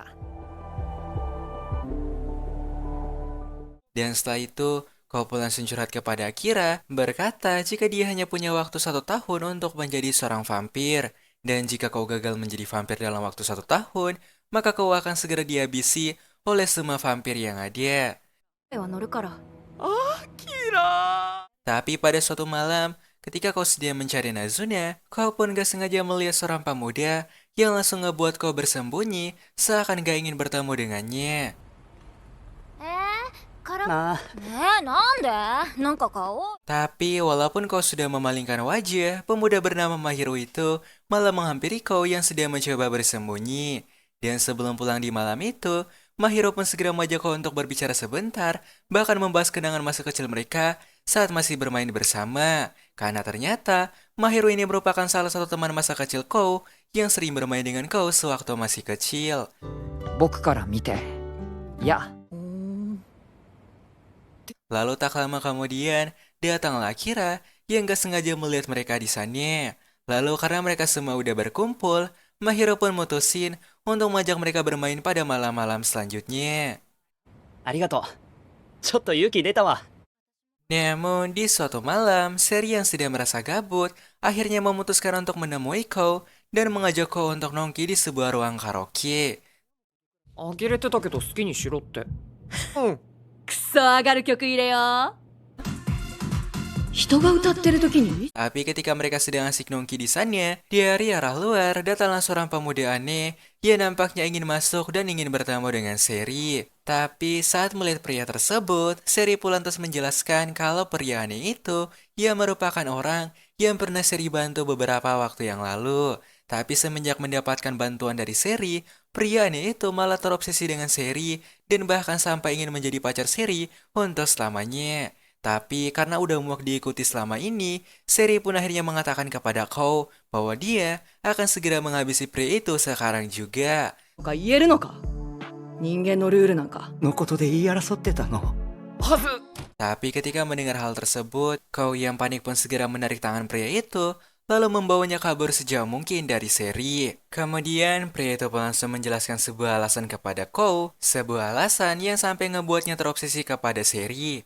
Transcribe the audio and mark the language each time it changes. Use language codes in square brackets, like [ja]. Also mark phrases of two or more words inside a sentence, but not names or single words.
[id] Dan setelah itu, Kou pun langsung curhat kepada Akira, berkata jika dia hanya punya waktu 1 tahun untuk menjadi seorang vampir. Dan jika Kou gagal menjadi vampir dalam waktu 1 tahun, maka Kou akan segera dihabisi oleh semua vampir yang ada. [ja] は乗るから [id] Tapi pada suatu malam, ketika Kou sedang mencari Nazuna, Kou pun gak sengaja melihat seorang pemuda yang langsung ngebuat Kou bersembunyi seakan gak ingin bertemu dengannya. [ja] ねえ、なんでなんか顔 [id] Tapi walaupun Kou sudah memalingkan wajah, pemuda bernama Mahiro itu malah menghampiri Kou yang sedang mencoba bersembunyi. Dan sebelum pulang di malam itu, Mahiro pun segera mengajak Kou untuk berbicara sebentar, bahkan membahas kenangan masa kecil mereka saat masih bermain bersama. Karena ternyata, Mahiro ini merupakan salah satu teman masa kecil Kou yang sering bermain dengan Kou sewaktu masih kecil. [ja] 僕から見て。いや、 [id] Lalu tak lama kemudian, datanglah Akira yang gak sengaja melihat mereka di sana. Lalu karena mereka semua udah berkumpul, Mahiro pun mutusin untuk mengajak mereka bermain pada malam-malam selanjutnya. [ja] ありがとう。ちょっと勇気出たわ。 [id] Namun di suatu malam, Seri yang sedang merasa gabut akhirnya memutuskan untuk menemui Kou dan mengajak Kou untuk nongki di sebuah ruang karaoke. [ja] 呆れてたけど好きにしろって。クソ上がる曲入れよ人が歌ってる時に [id] Tapi ketika mereka sedang asik nongki di sana, dari arah luar datanglah seorang pemuda aneh yang nampaknya ingin masuk dan ingin bertemu dengan Seri. Tapi saat melihat pria tersebut, Seri pun lantas menjelaskan kalau pria aneh itu ia merupakan orang yang pernah Seri bantu beberapa waktu yang lalu. Tapi semenjak mendapatkan bantuan dari Seri, pria aneh itu malah terobsesi dengan Seri dan bahkan sampai ingin menjadi pacar Seri untuk selamanya. Tapi karena udah muak diikuti selama ini, Seri pun akhirnya mengatakan kepada Kou bahwa dia akan segera menghabisi pria itu sekarang juga. [ja] とか言えるのか人間のルールなんかのことで言い争ってたの。はず [id] Tapi ketika mendengar hal tersebut, Kou yang panik pun segera menarik tangan pria itu, lalu membawanya kabur sejauh mungkin dari Seri. Kemudian pria itu pun langsung menjelaskan sebuah alasan kepada Kou, sebuah alasan yang sampai ngebuatnya terobsesi kepada Seri.